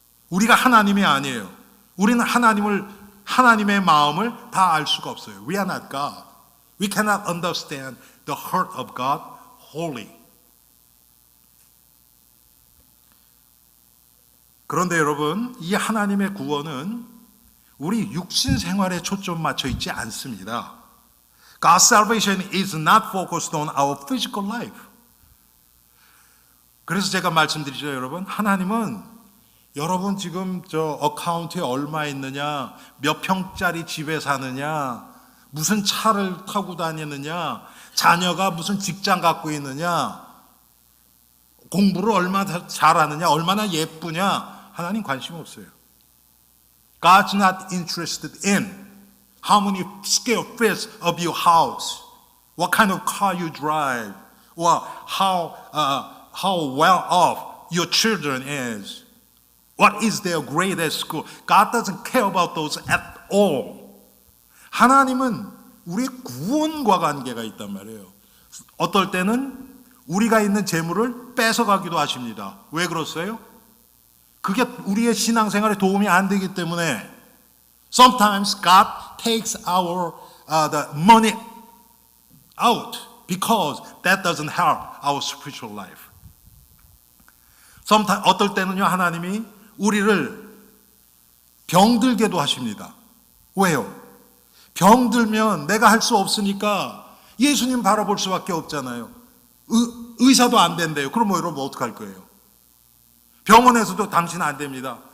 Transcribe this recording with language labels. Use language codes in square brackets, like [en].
[ko] 우리가 하나님이 아니에요. 우리는 하나님의 마음을 다 알 수가 없어요. [en] We are not God. We cannot understand the heart of God wholly. [ko] 그런데 여러분, 이 하나님의 구원은 우리 육신 생활에 초점 맞춰 있지 않습니다. [en] God's salvation is not focused on our physical life. [ko] 그래서 제가 말씀드리죠, 여러분. 하나님은 여러분 지금 저 어카운트에 얼마 있느냐, 몇 평짜리 집에 사느냐, 무슨 차를 타고 다니느냐, 자녀가 무슨 직장 갖고 있느냐, 공부를 얼마나 잘하느냐, 얼마나 예쁘냐, 하나님 관심 없어요. [en] God's not interested in how many square feet of your house, what kind of car you drive, or how well off your children is, what is their grade at school. God doesn't care about those at all. [ko] 하나님은 우리의 구원과 관계가 있단 말이에요. 어떨 때는 우리가 있는 재물을 뺏어가기도 하십니다. 왜 그렇어요? 그게 우리의 신앙생활에 도움이 안 되기 때문에 [en] sometimes God takes the money out because that doesn't help our spiritual life. [ko] 어떨 때는요, 하나님이 우리를 병들게도 하십니다. 왜요? 병들면 내가 할 수 없으니까 예수님 바라볼 수밖에 없잖아요. 의사도 안 된대요. 그럼 여러분 어떡할 거예요? 병원에서도 당신 안 됩니다.